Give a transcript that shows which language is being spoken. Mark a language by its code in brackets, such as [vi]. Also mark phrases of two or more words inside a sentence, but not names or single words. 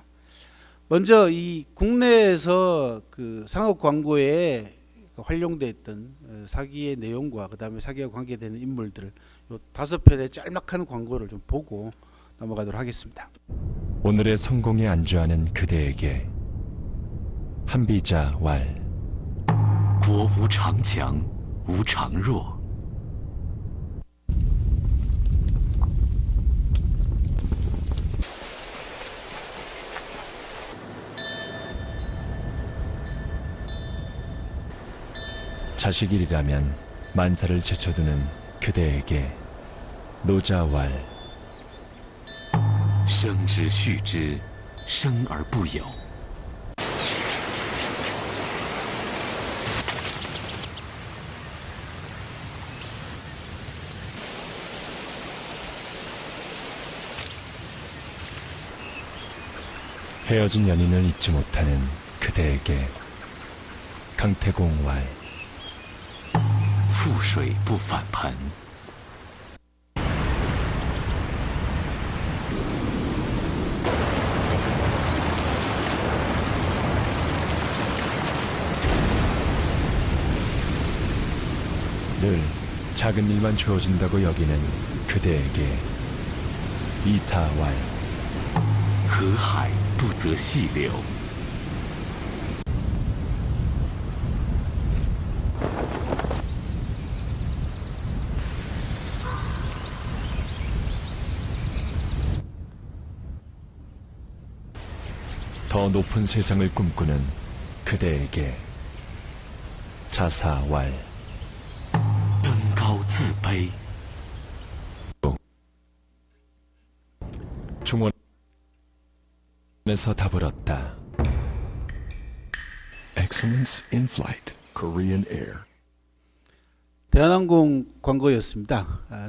[ko] 먼저 이 국내에서 그 상업 광고에 활용됐던 사기의 내용과 그다음에 사기와 관계되는 인물들 요 5편의 짤막한 광고를 좀 보고 넘어가도록 하겠습니다. 오늘의 성공에 안주하는 그대에게 한비자 왈 [zh] 国无常强，无常弱。 [ko] 자식이라면 만사를 제쳐두는 그대에게 노자왈 [zh] 生之畜之，生而不有。 [ko] 헤어진 연인을 잊지 못하는 그대에게 강태공 왈 [zh] 覆水不返盆。 [ko] 늘 작은 일만 주어진다고 여기는 그대에게 이사왈 [zh] 河海不择细流。 [ko] 더 높은 세상을 꿈꾸는 그대에게 자사왈 [zh] 登高自卑。 [ko] 중원에서 답을 얻다. [en] Excellence in Flight, Korean Air. [ko] 대한항공 광고였습니다.